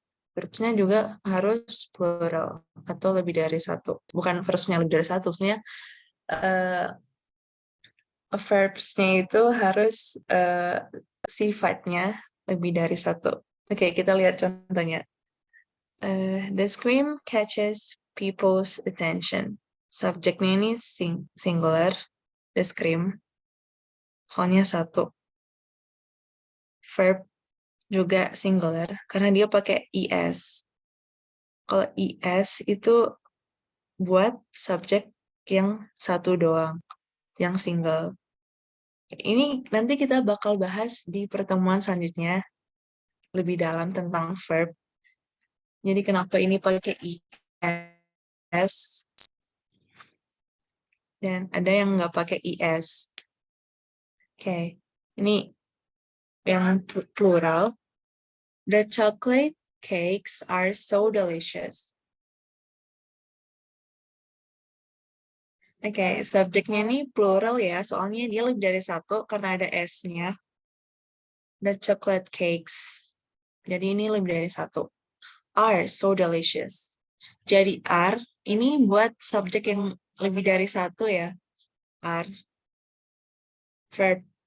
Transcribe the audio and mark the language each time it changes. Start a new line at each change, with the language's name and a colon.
Indonesian: Verbsnya juga harus plural atau lebih dari satu. Bukan verbsnya lebih dari satu, maksudnya verbsnya itu harus sifatnya lebih dari satu. Oke, kita lihat contohnya.
English: The scream catches people's attention.
Indonesian: Subjeknya ini singular,
English: the scream.
Indonesian: Soalnya satu. Verb juga singular, karena dia pakai is. Kalau is itu buat subjek yang satu doang, yang single. Ini nanti kita bakal bahas di pertemuan selanjutnya lebih dalam tentang verb. Jadi kenapa ini pakai is dan ada yang nggak pakai is. Oke, ini yang plural.
English: The chocolate cakes are so delicious.
Indonesian: Oke, subjeknya ini plural ya, soalnya dia lebih dari satu karena ada S-nya.
English: The chocolate cakes.
Indonesian: Jadi ini lebih dari satu.
English: Are so delicious.
Indonesian: Jadi are ini buat subjek yang lebih dari satu ya. Are. Verb.